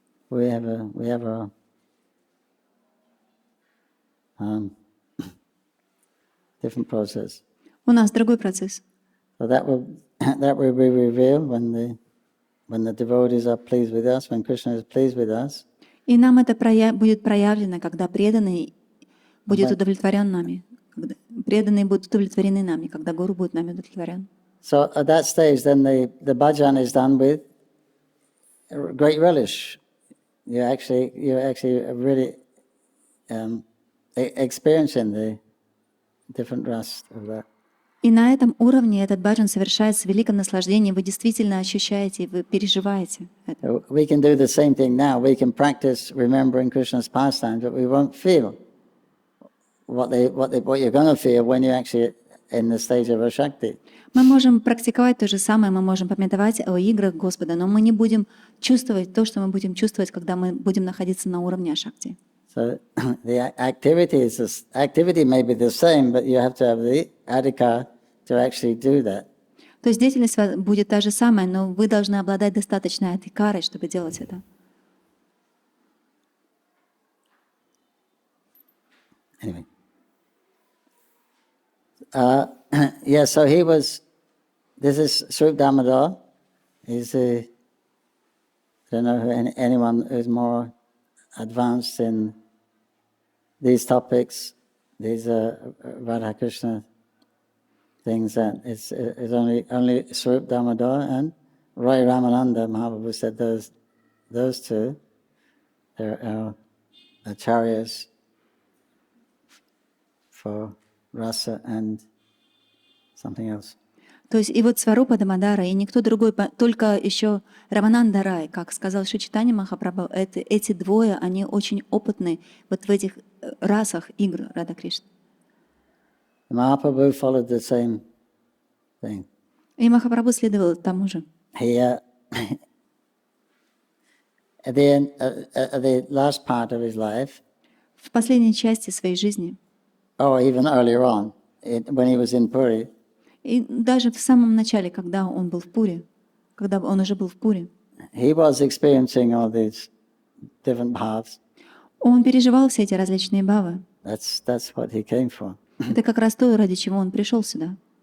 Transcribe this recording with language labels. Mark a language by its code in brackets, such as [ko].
[en] We have a different process. [ru] У нас другой процесс. [en] So that will be revealed when the devotees are pleased with us, when Krishna is pleased with us. [ru] И нам это будет проявлено, когда преданный будет удовлетворен нами, когда преданные будут удовлетворены нами, когда гуру будет нами удовлетворен. [en] So at that stage, then the bhajan is done with great relish. You're actually really experiencing the different rasa of that. [ru] И на этом уровне этот баджан совершается в великом наслаждении. Вы действительно ощущаете, вы переживаете это. [en] We can do the same thing now. We can practice remembering Krishna's pastimes, but we won't feel what you're going to feel when you're actually in the stage of ashakti. [ru] Мы можем практиковать то же самое, мы можем памятовать о играх Господа, но мы не будем чувствовать то, что мы будем чувствовать, когда мы будем находиться на уровне ашакти. [en] So the activity may be the same, but you have to have the adhikar to actually do that. [ru] То есть деятельность будет та же самая, но вы должны обладать достаточной адхикарой, чтобы делать это. [en] Anyway. So this is Swarup Damodar. He's I don't know anyone who's more advanced in these topics, these Radha Krishna things, that it's only Swarup Damodar and Roy Ramananda Mahaprabhu said those two, they're our acharyas for rasa and something else. [ru] То есть и вот Сварупа Дамодара, и никто другой, только еще Рамананда Рай, как сказал Шри Чайтанья Махапрабху, эти двое, они очень опытны вот в этих расах игр Рада Кришны. [en] Mahaprabhu followed the same thing. [ru] И Махапрабху следовал тому же. [en] He, at the last part of his life, [ru] В последней части своей жизни, [en] or even earlier on, when he was in Puri, [ru] и даже в самом начале, когда он был в Пуре, когда он уже был в Пуре, [en] he was experiencing all these different bhavs. [ru] он переживал все эти различные бхавы. [en] That's what he came for. [ru] Это как раз то, ради чего он пришел сюда.